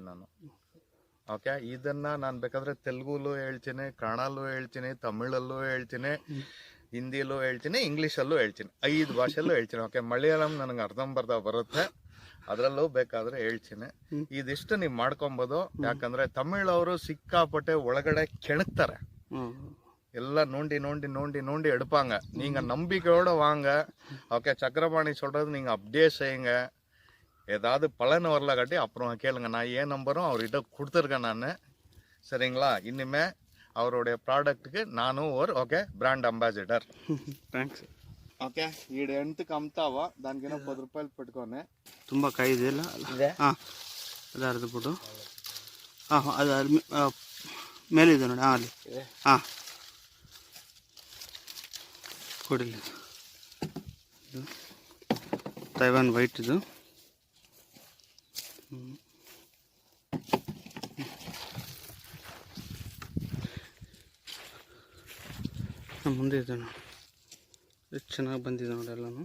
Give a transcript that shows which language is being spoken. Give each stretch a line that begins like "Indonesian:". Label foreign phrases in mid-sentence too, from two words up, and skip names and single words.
Kannada: ನಾನು ಇದನ್ನ ನಾನು ಬೇಕಾದ್ರೆ ತೆಲುಗುಲೂ ಹೇಳ್ತೀನಿ, ಕನ್ನಡಲ್ಲೂ ಹೇಳ್ತೀನಿ, ತಮಿಳಲ್ಲೂ ಹೇಳ್ತೀನಿ, ಹಿಂದಿಲೂ ಹೇಳ್ತೀನಿ, ಇಂಗ್ಲೀಷಲ್ಲೂ ಹೇಳ್ತೀನಿ, 5 ಭಾಷೆಲ್ಲೂ ಹೇಳ್ತೀನಿ. ಮಲಯಾಳಂ ನನಗೆ ಅರ್ಧಂಬರ್ಧ ಬರುತ್ತೆ, ಅದರಲ್ಲೂ ಬೇಕಾದ್ರೆ ಹೇಳ್ತೀನಿ. ಇದಿಷ್ಟು ನೀವು ಮಾಡ್ಕೊಬೋದು. ಯಾಕಂದ್ರೆ ತಮಿಳವರು ಸಿಕ್ಕಾಪಟ್ಟೆ ಒಳಗಡೆ ಕೆಣಕ್ತಾರೆ, ಎಲ್ಲ
Tamil: நோண்டி நோண்டி நோண்டி நோண்டி எடுப்பாங்க. நீங்க நம்பிக்கையோட வாங்க. சக்கரபாணி சொல்றது நீங்க அப்படியே செய்யுங்க. ஏதாவது பலன் வரல காட்டி அப்புறம் கேளுங்க. நான் ஏன் நம்பரும் அவர்கிட்ட கொடுத்துருக்கேன் நான். சரிங்களா? இனிமே அவருடைய ப்ராடக்ட்டுக்கு நானும் ஒரு
English: brand ambassador.
Telugu: థ్యాంక్స్. ఈడు ఎంతకు అమ్ముతావా? దానికైనా 10 రూపాయలు పెట్టుకోనే.
Kannada: ತುಂಬ ಕಾಯಿ ಇದೆಯಲ್ಲ? ಅದು ಅರ್ಧಬಿಟ್ಟು ಅದು ಮೇಲಿದೆ ನೋಡಿ. ಅಲ್ಲಿ ಕೊಡಿಲ್ಲ. ಇದು ತೈವಾನ್ ವೈಟ್. ಇದು ಮುಂದೆ ಇದೆ ನೋಡಿ, ಎಷ್ಟು ಚೆನ್ನಾಗಿ ಬಂದಿದೆ ನೋಡಿ ಎಲ್ಲನೂ.